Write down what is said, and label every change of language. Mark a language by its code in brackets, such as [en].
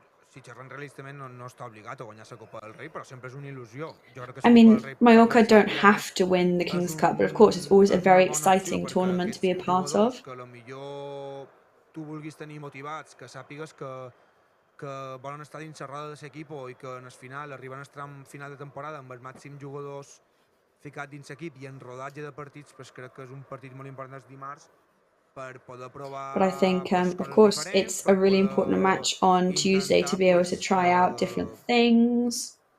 [ca] Si xerrem realistament, no està obligat a guanyar la Copa del Rei, però sempre és una il·lusió. [en] I mean, Mallorca don't have to win the King's Cup, but of course it's always a very exciting tournament to be a part of. [ca] Que potser tu vulguis tenir motivats, que sàpigues que volen estar dins la roda de l'equip i que en el final, arribant al tram final de temporada amb els màxims jugadors ficats dins l'equip i en rodatge de partits, pues crec que és un partit molt important el dimarts. [en] But I think, of course, it's a really important match on Tuesday to be able to try out different things.